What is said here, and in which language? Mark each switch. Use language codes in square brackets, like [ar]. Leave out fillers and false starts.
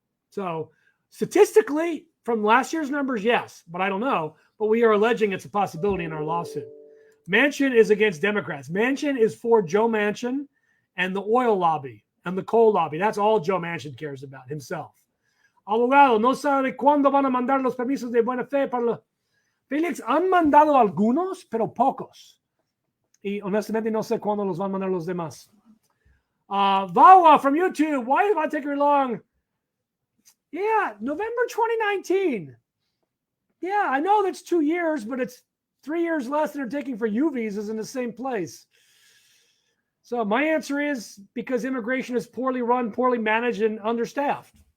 [en] So statistically, from last year's numbers, yes, but I don't know. But we are alleging it's a possibility in our lawsuit. Manchin is against Democrats. Manchin is for Joe Manchin and the oil lobby and the coal lobby. That's all Joe Manchin cares about himself. [es] Abogado, no sabe cuándo van a mandar los permisos de buena fe para los... Felix, han mandado algunos, pero pocos. Y honestamente no sé cuándo los van a mandar los demás. [en] Vawa from YouTube, why did it take very long? Yeah, November 2019. Yeah, I know that's 2 years, but it's 3 years less than they're taking for U visas in the same place. So my answer is because immigration is poorly run, poorly managed, and understaffed.